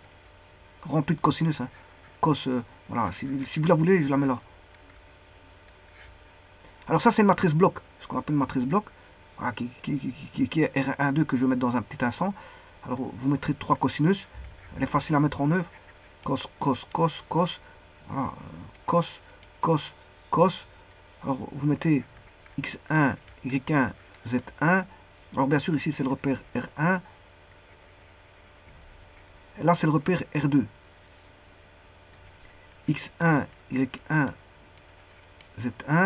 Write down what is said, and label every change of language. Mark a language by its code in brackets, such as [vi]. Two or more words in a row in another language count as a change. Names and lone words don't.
[fr] Remplie de cosinus. Hein. Cos, voilà. Si vous la voulez, je la mets là. Alors ça, c'est une matrice bloc. Ce qu'on appelle une matrice bloc. Voilà, qui est R1-2 que je vais mettre dans un petit instant. Alors, vous mettrez 3 cosinus. Elle est facile à mettre en œuvre. Cos, cos, cos, cos. Voilà. Cos, cos, cos. Alors, vous mettez x1, y1, z1. Alors, bien sûr, ici, c'est le repère R1. Et là, c'est le repère R2. x1, y1, z1.